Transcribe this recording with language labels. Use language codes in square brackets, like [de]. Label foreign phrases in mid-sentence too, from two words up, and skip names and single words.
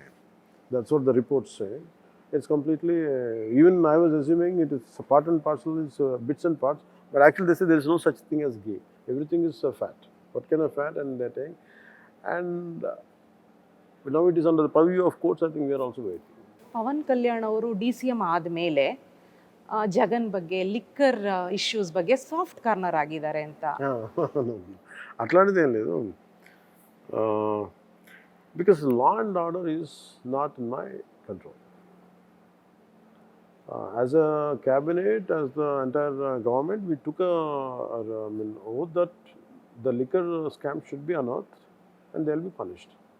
[en] That's what the reports say. It's completely. Even I was assuming it is part and parcel, is bits and parts. But actually, they say there is no such thing as ghee. Everything is fat. What kind of fat? And they take. And now it is under the purview of courts. I think we are also waiting. [kn] ಪವನ್ ಕಲ್ಯಾಣ್ ಅವರು DCM ಆದಮೇಲೆ ಜಗನ್ ಬಗ್ಗೆ, [en] liquor issues [kn] ಬಗ್ಗೆ [en] soft corner [kn] ಆಗಿದ್ದಾರೆ ಅಂತ. [te] ಅట్లాంటిది ఏం లేదు. [en] Because law and order is not in my control. As a cabinet, as the entire government, we took an oath that the liquor scam should be unearthed and they will be punished.